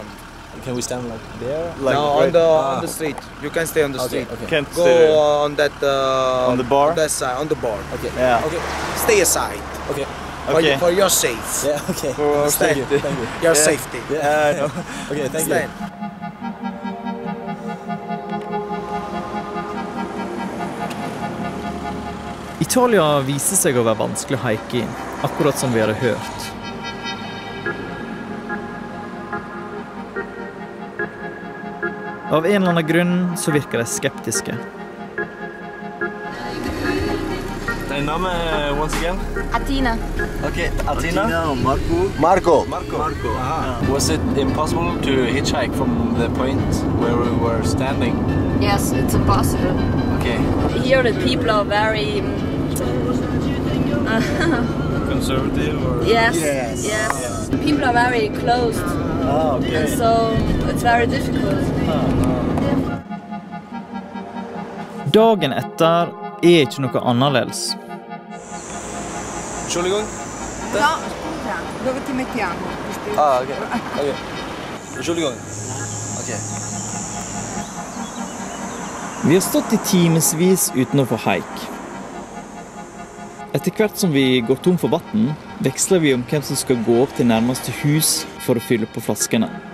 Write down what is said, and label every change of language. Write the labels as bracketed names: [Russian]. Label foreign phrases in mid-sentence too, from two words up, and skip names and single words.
[English] Can we stand like there? Like no, right- on the street. You can stay on the street. Okay. Can't Go stay there. on that On the bar? On that side, on the bar. Okay. Yeah. Okay. Stay aside. Okay. Okay. For your safe. Yeah, okay. For our Stand. safety. Thank you. Your Yeah. safety. Yeah, I know. Okay, thank Stand. you. [Norwegian] Italia viser seg å være vanskelig å haike i, akkurat som vi hadde hørt. Av en eller annen grunn så virker de skeptiske. [German] Dein Name [English] once again? Atina. Okay, Atina. Marco. Marco. Was it impossible to hitchhike from the point where we were standing? Yes, it's impossible. Okay. Here the people are very... Conservative or... yes, Yes. yes. People are very closed. okay. And so it's very difficult. [Norwegian] Dagen etter er ikke noe annerledes. [German] Entschuldigung? [Italian] No, scusa, dove ti mettiamo? [English] Ah, okay. Okay. Entschuldigung. Okay. [Norwegian] Vi har stått i timesvis uten å få haik. Etter hvert som vi går tom for vatten, veksler vi om hvem som skal gå opp til nærmeste hus for å fylle på flaskene.